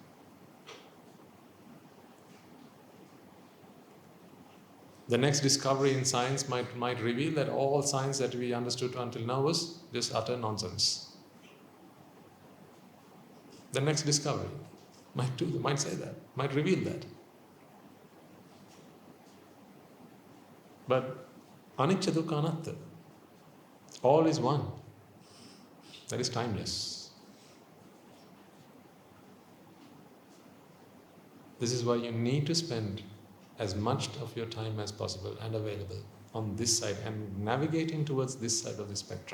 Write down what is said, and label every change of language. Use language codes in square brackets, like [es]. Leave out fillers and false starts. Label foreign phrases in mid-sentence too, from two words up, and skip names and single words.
[en] The next discovery in science might reveal that all science that we understood until now was just utter nonsense. The next discovery might say that, might reveal that. [pi] But anicca dukkha anatta, [en] all is one. That is timeless. This is why you need to spend as much of your time as possible and available on this side and navigating towards this side of the spectrum.